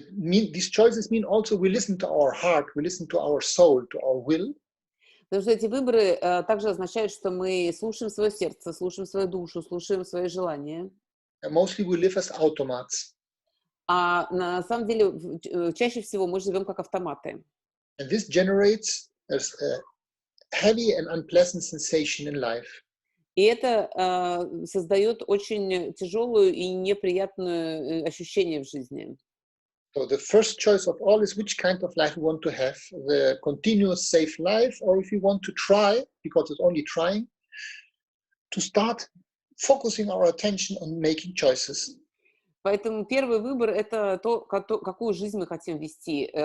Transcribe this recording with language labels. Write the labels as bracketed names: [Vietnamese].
[English] These choices mean also we listen to our heart, we listen to our soul, to our will. [Russian] Потому что эти выборы также означают, что мы слушаем свое сердце, слушаем свою душу, слушаем свои желания. [English] And mostly we live as automats. [Russian] А на самом деле чаще всего мы живем как автоматы. [English] And this generates a heavy and unpleasant sensation in life. [Russian] И это создает очень тяжелую и неприятное ощущение в жизни. [English] So the first choice of all is which kind of life we want to have, the continuous safe life, or if we want to try, because it's only trying, to start focusing our attention on making choices. [Russian] Поэтому первый выбор – это то, какую жизнь мы хотим вести.